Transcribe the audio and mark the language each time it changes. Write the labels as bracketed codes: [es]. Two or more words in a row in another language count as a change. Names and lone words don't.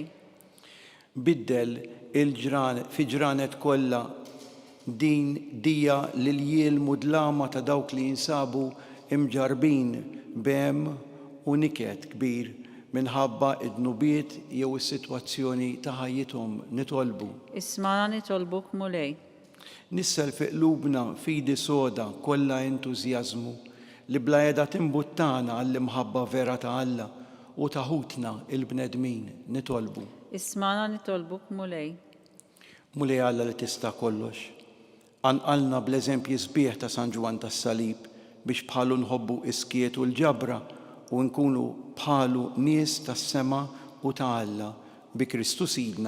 [mt] Biddel fi ġranet kollha din dija lil jielmu dlama ta' dawk li jinsabu imġarbin b'hemm u niket kbir minħabba id-nubiet jew is-sitwazzjoni ta' ħajjithom. Nitolbu. Ismana nitolbuk mulej. Nissel fi qlubna fidi soda kollha entużjażmu li bla qiegħda timbuttana għall-imħabba vera ta' Alla u taħutna il-bnedmin nitolbu. [ar] اسمعنا نطلبك مولاي. [mt] Mulej Alla li tista' kollox. Anqalna bl-eżempji sbieħ ta' San Ġwan tas-Salib biex bħalu nħobbu iskiet u l-ġabra u nkunu bħalu nies tas-sema u ta' Alla bi Kristu Sidna.